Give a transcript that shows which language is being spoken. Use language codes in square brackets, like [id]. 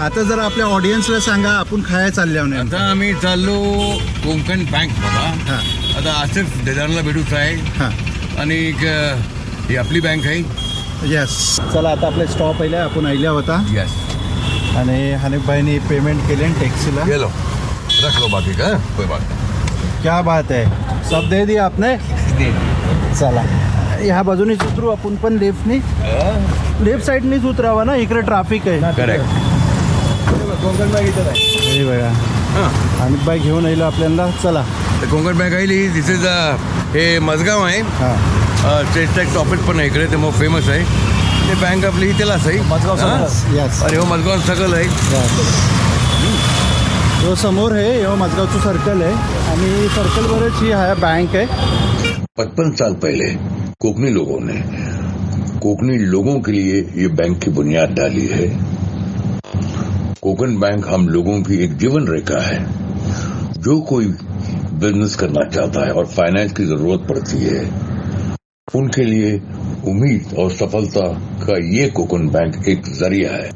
[mr] आता जर आपल्या ऑडियन्सला सांगा आपण खाया चालल्या नाही. आता आम्ही चाललो कोकण बँक बघा. आता आसिफ देदारला भेटूच आहे. हा आणि ही आपली बँक आहे. यस. चला आता आपले स्टॉप आले, आपण आल्या होता. यस. आणि हनीफभाईनी पेमेंट केले टॅक्सीला. [hi] गेलो रख लो बाकी का कोई बात नहीं. क्या बात है, सब दे दिया आपने. [mr] चला ह्या बाजूनेच उतरू आपण पण. लेफ्ट साईडनीच उतरावा ना, इकडे ट्रॅफिक आहे. करेक्ट. हे बघा हनीफभाई घेऊन येईल आपल्याला. चला कोकण बँक आहे. दिस इज हे मजगाव आहे. स्टेट टॅक्स ऑफिस पण आहे इकडे, ते मग फेमस आहे. ते बँक आपली इथेलाच आहे. यस. आणि हो मजगाव सर्कल आहे. जो समोर है यो मजगावचं सर्कल है आणि सर्कलवरच ही हा बैंक है. [hi] 55 साल पहले कोकनी लोगों के लिए ये बैंक की बुनियाद डाली है. कोकण बैंक हम लोगों की एक जीवन रेखा है. जो कोई बिजनेस करना चाहता है और फाइनेंस की जरूरत पड़ती है, उनके लिए उम्मीद और सफलता का ये कोकण बैंक एक जरिया है.